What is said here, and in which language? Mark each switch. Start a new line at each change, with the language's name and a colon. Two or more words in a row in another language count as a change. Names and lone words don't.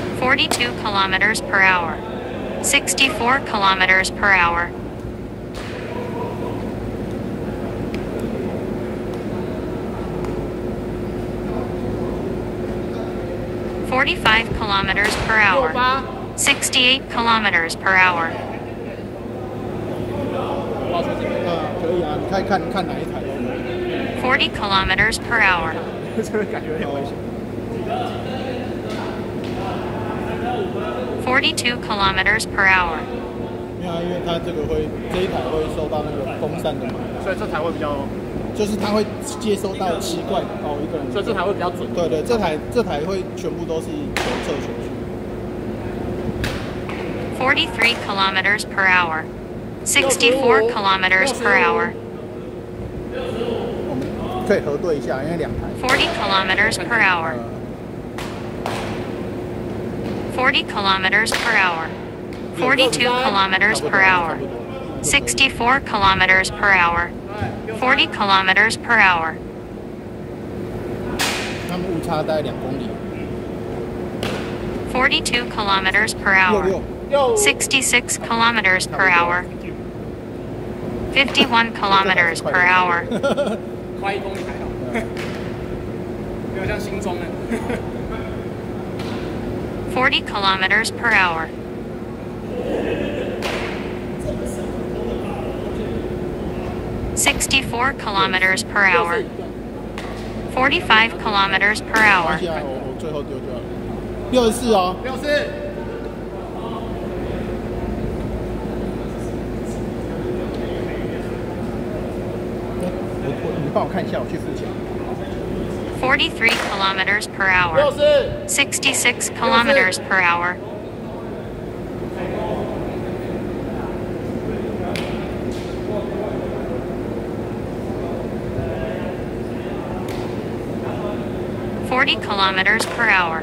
English: 42 kilometers per hour. 64 kilometers per hour. 45 kilometers per hour. 68 kilometers per hour.
Chinese: 可以啊，你看哪一台
English: 40 kilometers per hour.
Chinese: 这个感觉有点危险。
English: 42 kilometers per hour.
Chinese: 因为它这一台会受到那个风扇的嘛，所以这台会比较，就是它会接收到奇怪的一个人，所以这台会比较准。对对，这台会全部都是左侧选区。
English: 43 kilometers per hour. 64 kilometers per hour.
Chinese: 我们可以核对一下，因为两台。
English: 40 kilometers per hour. 40 kilometers per hour. 42 kilometers per hour. 64 kilometers per hour. 40 kilometers per hour.
Chinese: 他们误差大概2公里。
English: 42 kilometers per hour. 66 kilometers per hour. 51 kilometers per hour.
Chinese: 快1公里还好，没有像新庄的。
English: 40 kilometers per hour. 64 kilometers per hour. 45 kilometers per hour.
Chinese: 我最后丢掉了。64哦。64。你帮我看一下，我去付钱。
English: 43 kilometers per hour. 66 kilometers per hour. 40 kilometers per hour.